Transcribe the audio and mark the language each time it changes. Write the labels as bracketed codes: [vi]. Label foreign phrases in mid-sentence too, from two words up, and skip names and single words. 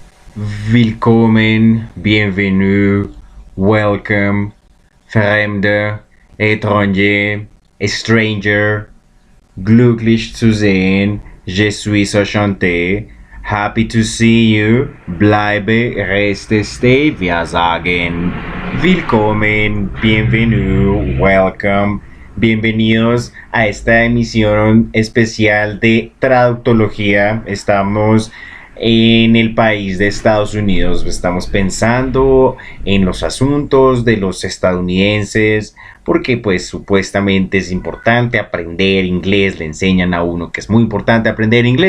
[en] Willkommen, bienvenue, welcome, Fremde, étranger, stranger, [de] glücklich zu sehen, [fr] je suis enchanté, [en] happy to see you, [de] bleibe, reste, stay, wir sagen, willkommen, bienvenue, [en] welcome, [es] bienvenidos a esta emisión especial de Traductología. Estamos en el país de Estados Unidos. Estamos pensando en los asuntos de los estadounidenses, porque pues supuestamente es importante aprender inglés, le enseñan a uno que es muy importante aprender inglés.